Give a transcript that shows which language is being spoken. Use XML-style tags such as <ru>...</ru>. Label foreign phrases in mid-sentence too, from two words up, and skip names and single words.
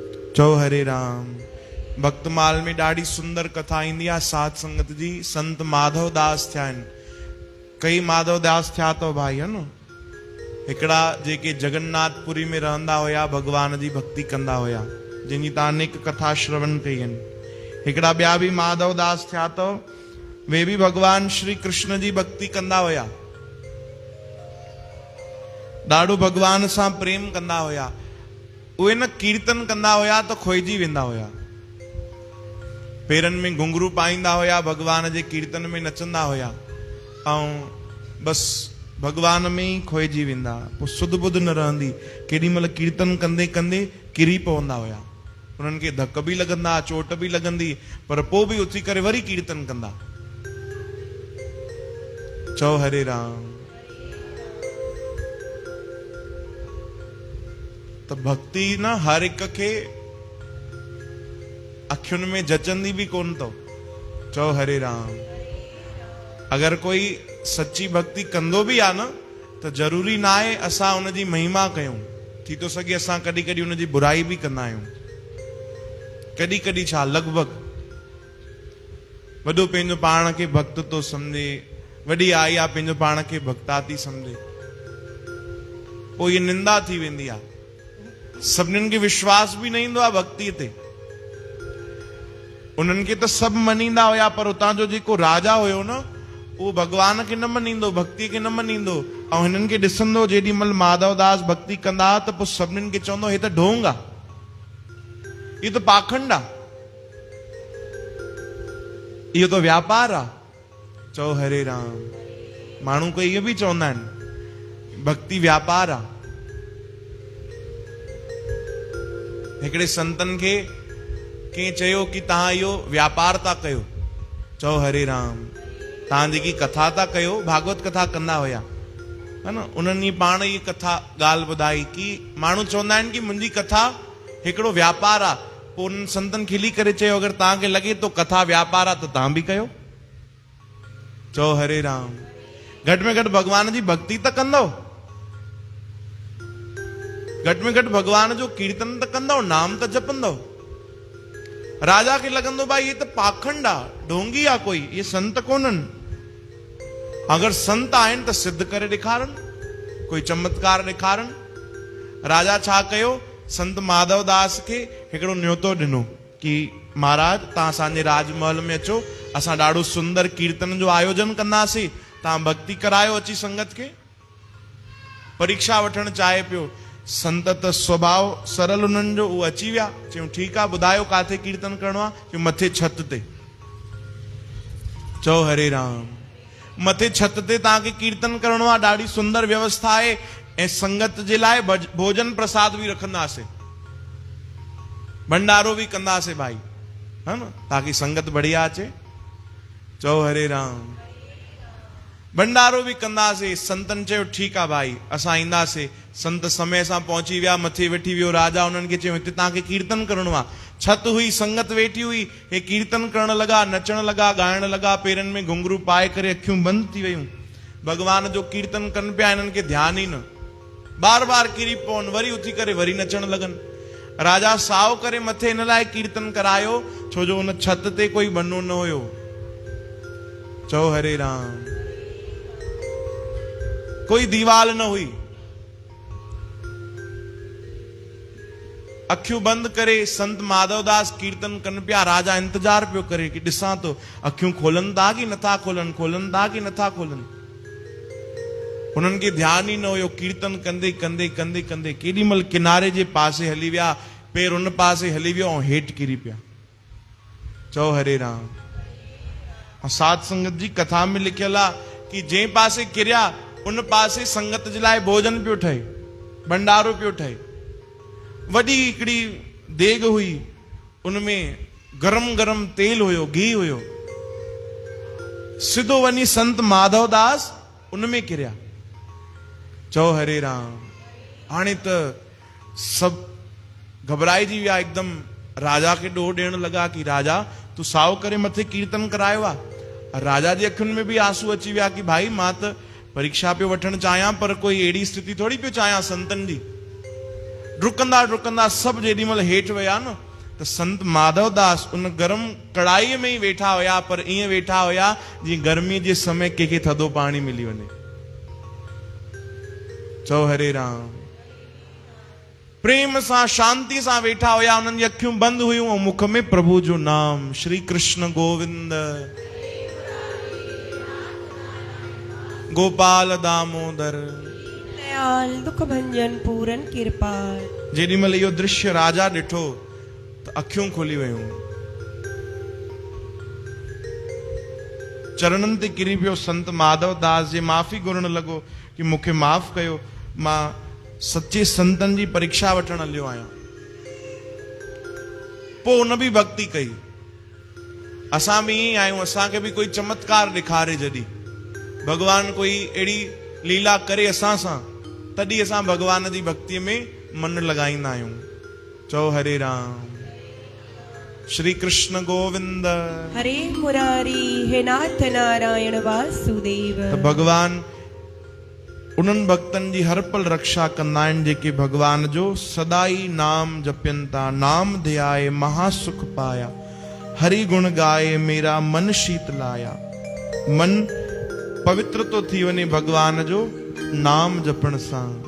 <sd>चओ हरे राम। भक्तमाल में ॾाढी सुंदर कथा ईंदी आहे साध संगत जी। संत माधव दास थिया आहिनि। कई माधव दास थिया अथव भाई,</sd> <hi>है न।</hi> <sd>हिकिड़ा जेके जगन्नाथपुरी में रहंदा हुया, भगवान जी भक्ति कंदा हुया, जिनजी तव्हां अनेक कथा श्रवण कई आहिनि। हिकिड़ा ॿिया बि माधव दास थिया अथव, वे भी भगवान श्री कृष्ण जी भक्ति कंदा हुया, ॾाढो भगवान सां प्रेम कंदा हुया। उहे न कीर्तन कंदा हुया तो खोइजी वेंदा हुया, पेरनि में घुंघरू पाईंदा हुया, भगवान जे कीर्तन में नचंदा हुया, ऐं बस भगवान में ही खोइजी वेंदा। पोइ सुध बुध न रहंदी। केॾी महिल कीर्तन कंदे कंदे किरी पवंदा हुया, उन्हनि खे धक बि लॻंदा, चोट बि लॻंदी, पर पोइ बि उथी करे वरी कीर्तन कंदा। चओ हरे राम। तो भक्ति न हर एक के अखियुनि में जचंदी भी कोन तो। चओ हरे राम। अगर कोई सच्ची भक्ति कंदो भी आ न, तो</sd> <hi>जरूरी ना है</hi> <sd>असां उन जी महिमा कयूं। थी तो सके असां कॾहिं कॾहिं उन जी बुराई भी कंदा आहियूं। कॾहिं कॾहिं छा, लगभग वॾो पंहिंजो पाण खे भक्त तो समझे, वॾी आई आहे पंहिंजो पाण खे भक्ता थी समझे, पोइ ये निंदा थी वेंदी आहे। सभिनीनि खे विश्वास भी न ईंदो आहे भक्ति ते। उन्हनि खे त सभु मञींदा हुया, पर उतां जो जेको राजा हुयो न, उहो भगवान खे न मञींदो, भक्ति खे न मञींदो। ऐं हिननि खे ॾिसंदो जेॾी महिल माधव दास भक्ति कंदा त पोइ सभिनीनि खे चवंदो हे त ढोंग आहे, इहो त पाखंड आहे, इहो त व्यापार आहे। चओ हरे राम। माण्हू कोई इहो बि चवंदा आहिनि भक्ति व्यापार आहे। हिकिड़े संतन खे कंहिं चयो कि तव्हां इहो व्यापार था कयो। चओ हरे राम। तव्हां जेकी कथा था कयो, भागवत कथा कंदा हुया,</sd> <hi>है न,</hi> <sd>उन्हनि पाण ई कथा ॻाल्हि ॿुधाई कि माण्हू चवंदा आहिनि कि मुंहिंजी कथा हिकिड़ो व्यापार आहे। पोइ उन्हनि संतन खिली करे चयो अगरि तव्हांखे लॻे तो कथा व्यापार आहे त तव्हां बि कयो। चओ हरे राम। घटि में घटि भगवान जी भक्ति त कंदव, घटि में घटि भगवान जो कीर्तन त कंदव, नाम त जपंदव। राजा खे लॻंदो भाई ये त पाखंड आहे, ढोंगी आहे, कोई ये संत कोन्हनि। अगर संत आहिनि त सिद्ध करे ॾेखारनि, कोई चमत्कार ॾेखारनि। राजा छा कयो, संत माधव दास खे हिकिड़ो न्योतो ॾिनो कि महाराज तव्हां असांजे राजमहल में अचो, असां ॾाढो सुंदर कीर्तन जो आयोजन कंदासीं, तव्हां भक्ति करायो अची संगत खे। परीक्षा वठण चाहे पियो। संत त स्वभाव सरल उन्हनि जो, उहो अची विया। चयूं ठीकु आहे, ॿुधायो काथे कीर्तन करणो आहे? चयूं मथे छत ते। चओ हरे राम। मथे छत ते तव्हांखे कीर्तन करणो आहे, ॾाढी सुंदर व्यवस्था आहे, ऐं संगत जे लाइ भोजन प्रसाद भी रखंदासीं, भंडारो भी कंदासीं भाई,</sd> <hi>है न,</hi> <sd>ताकि संगत बढ़िया अचे। चओ हरे राम। भंडारो भी कंदासीं। संतन चयो ठीकु आहे भाई, असां ईंदासीं। संत समय सां पहुची विया, मथे वेठी वियो राजा। उन्हनि खे चयो हिते तव्हांखे कीर्तन करणो आहे। छत हुई, संगत वेठी हुई, हे कीर्तन करण लॻा, नचण लॻा, ॻाइण लॻा, पेरनि में घुंघरू पाए करे अखियूं बंदि थी वियूं। भगवान जो कीर्तन कनि पिया, हिननि खे ध्यानु ई न, बार बार किरी पवनि, वरी उथी करे वरी नचण लॻनि। राजा साओ करे मथे हिन लाइ कीर्तन करायो छो जो उन छत ते कोई बनो न हुयो। चओ हरे राम। कोई दीवाल न हुई। अखियूं बंद करे संत माधवदास कीर्तन कन पिया। राजा इंतजार पियो करे कि ॾिसां तो अखियूं खोलन था कि नथा खोलन, खोलन था कि नथा खोलन। उन्हनि खे ध्यान ही न हुयो। कीर्तन कंदे कंदे कंदे कंदे केॾी महिल किनारे जे पासे हली विया, पेर उन पासे हली वियो ऐं हेठि किरी पिया। चओ हरे राम। साध संगत जी कथा में लिखियल आहे कि जंहिं पासे किरिया उन पासे संगत जे लाइ भोजन पियो ठहे, भंडारो पियो ठहे। वॾी हिकिड़ी देग हुई, उनमें गरम गरम तेल हुयो, घी हुयो। सिधो वञी संत माधवदास उनमें किरिया। चओ हरे राम। हाणे त सभु घबराइजी विया एकदम। राजा खे ॾोह ॾियण लॻा कि राजा तूं साओ करे मथे कीर्तन करायो आहे। राजा जी अखियुनि में भी आंसू अची विया कि भाई मां त परीक्षा पियो वठण चाहियां, पर कोई अहिड़ी स्थिति थोड़ी पियो चाहियां संतन जी। डुकंदा डुकंदा सब जेॾीमहिल हेठि विया न त संत माधवदास उन गरम कढ़ाईअ में ई वेठा हुया, पर ईअं वेठा हुया जीअं गर्मीअ जे समय कंहिंखे थधो पाणी मिली वञे। चओ हरे राम। प्रेम सां शांति सां वेठा हुया, उन्हनि जी अखियूं बंदि हुयूं ऐं मुख में प्रभु जो नाम, श्री कृष्ण गोविंद गोपाल दामोदर</sd> <pa>दयाल दुख भंजन पूरन कृपाल।</pa> <sd>जेॾीमहिल इहो दृश्य राजा ॾिठो त अखियूं खुली वयूं, चरणनि ते किरी पियो संत माधवदास जे माफ़ी घुरण लॻो कि मूंखे माफ़ कयो, मां सचे संतनि जी परीक्षा वठण हलियो आहियां। पोइ उन बि भक्ति कई। असां बि ईअं आहियूं, असांखे बि कोई चमत्कार ॾेखारे, जॾहिं भगवान कोई अहिड़ी लीला करे असां सां, तॾहिं असां भगवान जी भक्तिअ में मन लॻाईंदा आहियूं। चओ हरे राम। श्री कृष्ण गोविंद</sd> <hi>हरे मुरारी हे नाथ नारायण वासुदेव।</hi> <sd>त भगवान उन्हनि भक्तनि जी हर पल रक्षा कंदा आहिनि जेके भगवान जो सदाई नाम जपनि था।</sd> <pa>नाम ध्याए महासुख पाया, हरि गुण गाए मेरा मन शीतलाया।</pa> <sd>मन पवित्र तो थी वञे भगवान जो नाम जपण सां।</sd>